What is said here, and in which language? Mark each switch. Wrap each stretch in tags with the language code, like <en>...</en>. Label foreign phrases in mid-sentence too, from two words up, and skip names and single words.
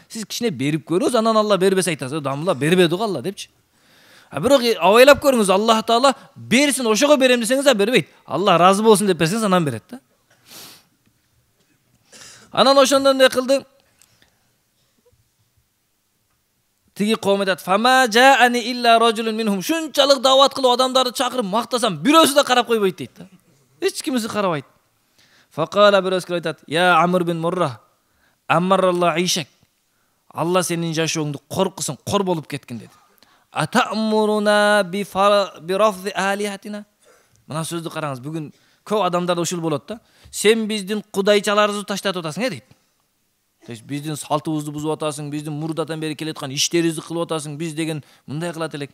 <ky>Сиз кичине берип көрөңүз, анан Аллах бербесе айтасыз, дамла бербеди го Аллах депчи. Бирок ойлоп көрүңүз, Аллах Таала берсин, ошого берем десеңиз да бербейт. Аллах разы болсун деп берсеңиз, анан берет да. Анан ошондон эмне кылды? Тиги коом айтат,</ky> <ar>فما جاءني إلا رجل منهم.</ar> <ky>Шунчалык дават кылып адамдарды чакырып мактасам, бирөөсү да карап койбойт дейт да. Эч кимиси карабайт. Факала бирөөсү айтат,</ky> <ar>يا عمرو بن مرة، أمرّ الله عيشك.</ar> <ky>Алла сенин жашооңду коркусун, кор болуп кеткин деди.</ky> <ar>أتأمرنا برفض آلهتنا.</ar> <ky>Мына сөздү караңыз, бүгүн көп адамдарда ушул болот да. Сен биздин кудайчаларыбызды таштатып атасың, дейт.</ky> <ru>То есть</ru> <ky>биздин салтыбызды бузуп атасың, биздин мурдадан бери келеткан иштерибизди кылып атасың, биз деген мындай кылат элек.</ky>